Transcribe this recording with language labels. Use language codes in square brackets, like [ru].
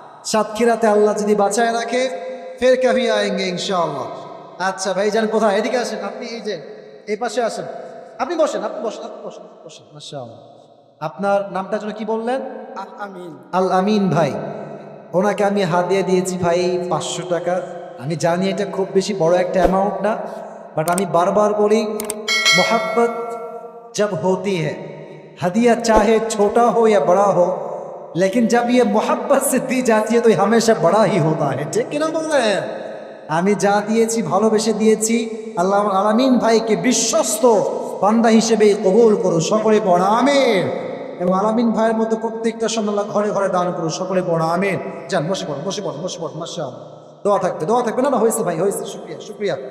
[bn] সাতক্ষীরাতে আল্লাহ যদি বাঁচায় রাখে, [hi] ফের কভি আয়েঙ্গে [bn] ইনশাআল্লাহ। আচ্ছা ভাইজান, কোথায়? এদিকে আসেন, আপনি এই যে এই পাশে আসেন। আপনি বসেন, আপনি বসেন, আপনি বসেন, বসেন। মাশাআল্লাহ, আপনার নামটা যেন কি বললেন? আল আমিন। আল আমিন ভাই, ওনাকে আমি হাদিয়া দিয়েছি ভাই 500 টাকা। আমি জানি এটা খুব বেশি বড় একটা অ্যামাউন্ট না, বাট আমি বারবার বলি, [hi] मोहब्बत जब होती है, हदिया चाहे छोटा हो या बड़ा हो, लेकिन जब ये मोहब्बत से दी जाती है तो ये हमेशा बड़ा ही होता है, [bn] ठीक किना বলেন? আমি যা দিয়েছি ভালোবেসে দিয়েছি। আল্লাহ আলামিন ভাইকে বিশ্বস্ত বান্দা হিসেবে কবুল করো, সকলে পড়া আমিন। এবং আলামিন ভাইয়ের মতো প্রত্যেকটা সন্তান ঘরে ঘরে দান করো, সকলে পড়া আমিন। যান, বসে পড়ো, বসে পড়ো, বসে পড়ো। মাশাআল্লাহ, দোয়া থাকবে, দোয়া থাকবে। না না, হয়েছে ভাই, হয়েছে, শুকরিয়া শুকরিয়া।